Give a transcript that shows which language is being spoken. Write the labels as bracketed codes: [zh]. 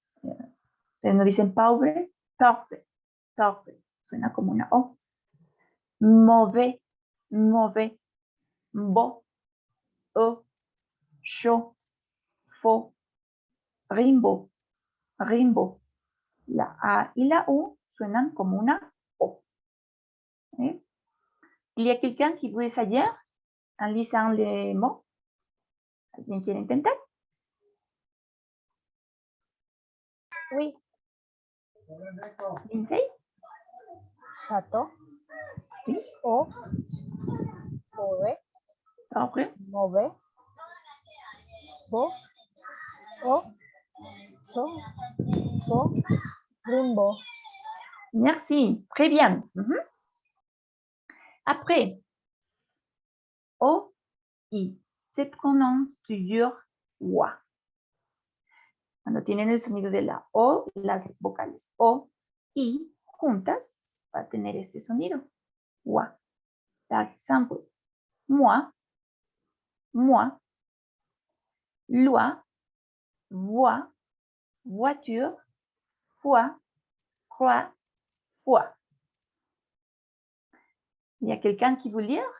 [es] Ustedes no dicen pauvre. Pauvre. Pauvre. Suena como una O. Mauvais. Mauvais. Beau. O. Chaud. Faux. Rimbaud. Rimbaud. La A y la U suenan como una O. ¿Eh? [fr] Il y a quelqu'un qui veut essayer en lisant les mots? [es] ¿Alguien quiere intentar? [fr] Oui. Lindsay? Château. Oui. O. Ove. Après? Move. Bo. O. So. Fo. Rimbo. Merci, très bien. Après, O, I, se prononce toujours wa. [es] Cuando tienen el sonido de la O, las vocales O, I, juntas, va a tener este sonido, wa. Por ejemplo, moi, moi, loi, voix, voiture, foi, croix, foi. [fr] Il y a quelqu'un qui veut lire?